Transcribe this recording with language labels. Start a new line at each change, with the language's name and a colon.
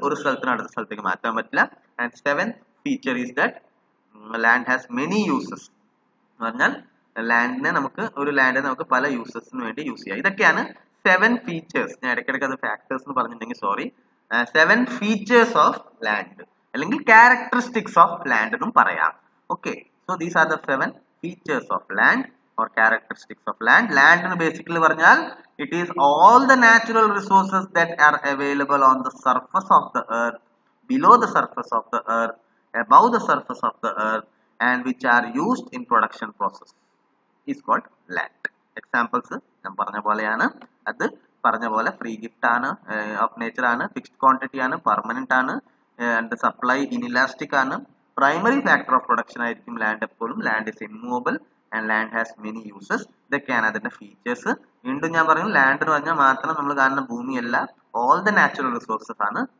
Malayalam: ഒരു സ്ഥലത്തിന് അടുത്ത സ്ഥലത്തേക്ക് മാറ്റാൻ പറ്റില്ല.
English: And seventh feature is that land has many uses.
Malayalam: എന്ന് പറഞ്ഞാൽ ഒരു ലാൻഡിനെ നമുക്ക് പല യൂസസിന് വേണ്ടി യൂസ് ചെയ്യാം. ഇതൊക്കെയാണ് 7 ഫീച്ചേഴ്സ്. ഞാൻ ഇടയ്ക്കിടയ്ക്ക് അത് ഫാക്ടേഴ്സ് എന്ന് പറഞ്ഞിട്ടുണ്ടെങ്കിൽ സോറി. 7 ഫീച്ചേഴ്സ് ഓഫ് ലാൻഡ് അല്ലെങ്കിൽ ക്യാരക്ടറിസ്റ്റിക്സ് ഓഫ് ലാൻഡ് എന്നും പറയാം.
English: Okay, so these are the 7 features of land or characteristics of land. Land in basically പറഞ്ഞാൽ it is all the natural resources that are available on the surface of the earth, below the surface of the earth, above the surface of the earth, and which are used in production process is called land.
Malayalam: Examples ഞാൻ പറഞ്ഞ പോലെയാണ്. അത് പറഞ്ഞ പോലെ free gift ആണ്, of nature ആണ്, fixed quantity ആണ്, permanent ആണ്, ആൻഡ് സപ്ലൈ ഇൻഇലാസ്റ്റിക് ആണ്.
English: primary factor of production
Malayalam: ആയിരിക്കും ലാൻഡ് എപ്പോഴും.
English: Land is immovable and land has many uses.
Malayalam: ഇതൊക്കെയാണ് അതിന്റെ ഫീച്ചേഴ്സ്. വീണ്ടും ഞാൻ പറഞ്ഞു, ലാൻഡ് എന്ന് പറഞ്ഞാൽ മാത്രം നമ്മൾ കാണുന്ന ഭൂമിയല്ല, ഓൾ ദ നാച്ചുറൽ റിസോഴ്സസ് ആണ്.